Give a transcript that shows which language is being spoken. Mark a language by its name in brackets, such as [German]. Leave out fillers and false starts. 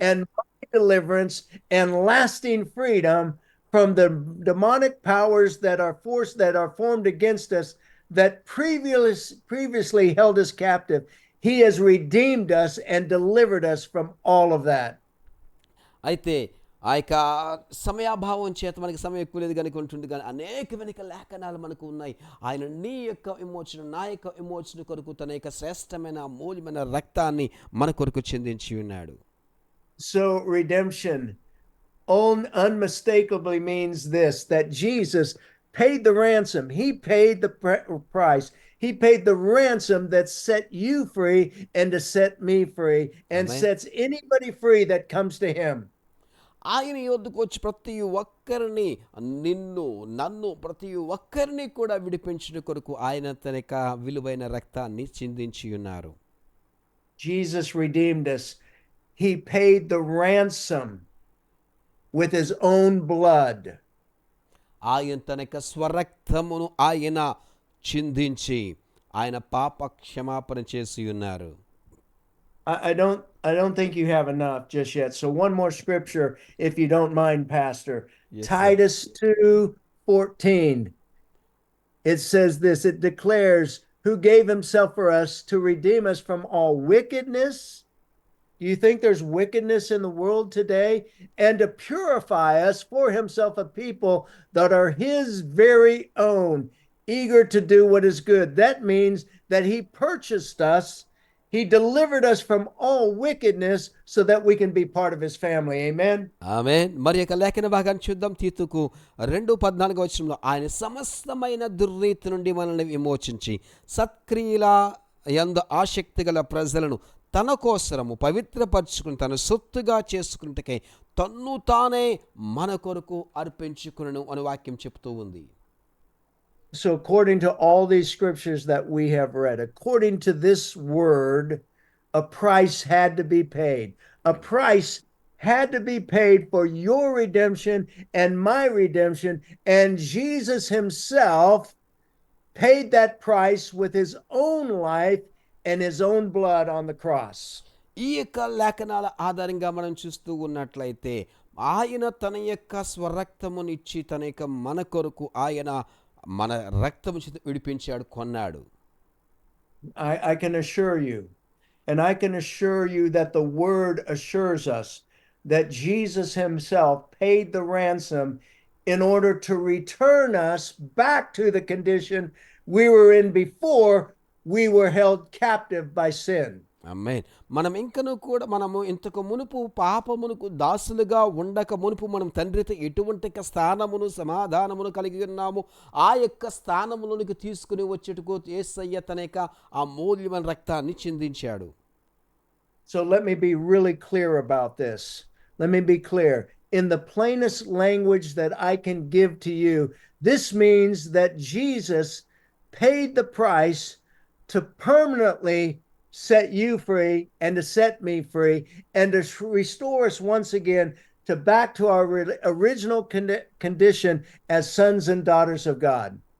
[English] and my deliverance and lasting freedom from the demonic powers that are formed against us, that previously held us captive. He has redeemed us and delivered us from all of that. [Telugu] అయితే ఆ యొక్క సమయాభావం చేత మనకి సమయం ఎక్కువ లేదు కనుక ఉంటుంది, కానీ అనేకమైన లేఖనాలు మనకు ఉన్నాయి. ఆయన నీ యొక్క విమోచన, నా యొక్క విమోచన కొరకు తన యొక్క శ్రేష్టమైన అమూల్యమైన రక్తాన్ని మన కొరకు చెందించి ఉన్నాడు. [English] So redemption unmistakably means this, that Jesus paid the ransom. He paid the price. He paid the ransom that set you free and to set me free and Amen. sets anybody free that comes to him. [Telugu] ఆయన యొద్దకు వచ్చి ప్రతి ఒక్కరిని, నిన్ను నన్ను ప్రతి ఒక్కరిని కూడా విడిపించిన కొరకు ఆయన తన యొక్క విలువైన రక్తాన్ని చిందించి ఉన్నారు. [English] Jesus redeemed us. He paid the ransom with his own blood. [Telugu] ఆయన తన యొక్క స్వరక్తమును ఆయన చిందించి ఆయన పాప క్షమాపణ చేసి ఉన్నారు. [English] I don't think you have enough just yet. So one more scripture, if you don't mind, Pastor. Yes, sir. Titus 2:14. It says this, it declares, who gave himself for us to redeem us from all wickedness. Do you think there's wickedness in the world today? And to purify us for himself a people that are his very own, eager to do what is good. That means that he purchased us. He delivered us from all wickedness so that we can be part of his family. Amen. [Telugu] ఆమేన్. మరి యొక్క లేఖన భాగాన్ని చూద్దాం. తీతుకు 2:14 ఆయన సమస్తమైన దుర్నీతి నుండి మనల్ని విమోచించి సత్క్రియల యందు ఆసక్తి గల ప్రజలను తన కోసరము పవిత్రపరచుకుని తన సొత్తుగా చేసుకున్నట్టుకై తన్ను తానే మన కొరకు అర్పించుకును అని వాక్యం చెప్తూ ఉంది. [English] So according to all these scriptures that we have read, according to this word, a price had to be paid. A price had to be paid for your redemption and my redemption, and Jesus himself paid that price with his own life and his own blood on the cross. ఈ యొక్క లేఖనాల ఆధారంగా మనం చూస్తూ ఉన్నట్లయితే ఆయన తన యొక్క స్వరక్తమునిచ్చి తన యొక్క మన కొరకు ఆయన మన రక్తము చేత విడిపించాడు, కొన్నాడు. I can assure you, and I can assure you that the word assures us that Jesus himself paid the ransom in order to return us back to the condition we were in before we were held captive by sin. [Telugu] ఆమేన్. మనం ఇంకను కూడా మనము ఇంతకు మునుపు పాపమునకు దాసులుగా ఉండక మునుపు మనం తండ్రితో ఎటువంటి యొక్క స్థానమును సమాధానమును కలిగి ఉన్నాము. ఆ యొక్క స్థానములోనికి తీసుకుని వచ్చేటకు యేసయ్య తన యొక్క ఆ మూల్యమైన రక్తాన్ని చిందించాడు. [English] So let me be really clear about this. Let me be clear. In the plainest language that I can give to you, this means that Jesus paid the price to permanently set you free and to set me free and to restore us once again to back to our original condition as sons and daughters of God.